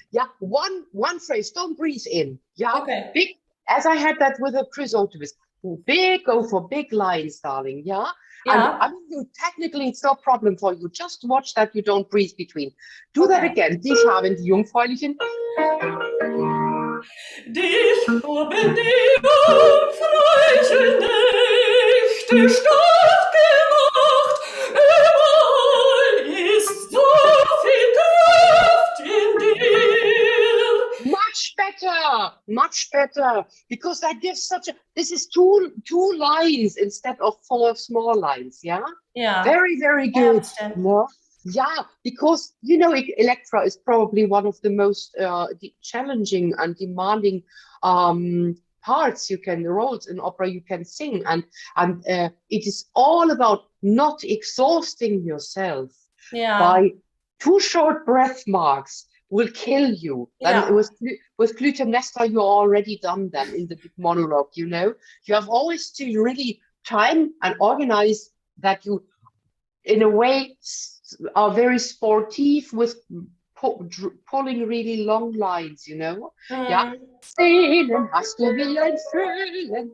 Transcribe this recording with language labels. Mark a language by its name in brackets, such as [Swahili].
[English] Yeah, one phrase, don't breathe in. Yeah, okay. Big, as I had that with a chrysotomist. Big, go for big lines, darling. Yeah. Yeah. And I mean, technically, it's no problem for you. Just watch that you don't breathe between. Do that again. [German] Dich haben die jungfräulichen. Dich haben die jungfräulichen Nächte stark gemacht. Überall ist so viel Kraft in dir. [English] Much better, because that gives this is two lines instead of 4 small lines, yeah? Yeah. Very, very good. No? Yeah, because, you know, Elektra is probably one of the most challenging and demanding parts roles in opera you can sing. And it is all about not exhausting yourself Too short breath marks will kill you. Yeah. And with Clytemnestra, you're already done then in the big monologue, you know. You have always to really time and organize that you, in a way, are very sportive with pulling really long lines, you know. Yeah. [German] Sehnen hast du wie ein Föhlen.